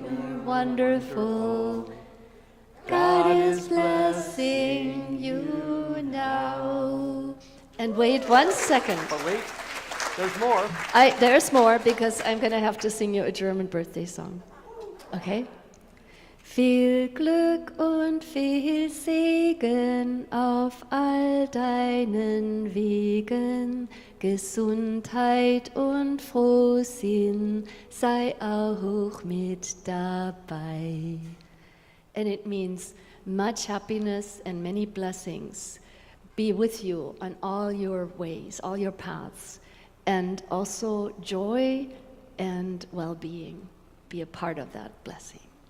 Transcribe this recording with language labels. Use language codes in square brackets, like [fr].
[en] You're wonderful. God is blessing you now. And wait 1 second. But wait, there's more. There's more because I'm going to have to sing you a German birthday song. Okay? [de] Viel Glück und viel Segen auf all deinen Wegen. Gesundheit und Frohsinn sei auch mit dabei. [en] And it means much happiness and many blessings be with you on all your ways, all your paths, and also joy and well-being. Be a part of that blessing.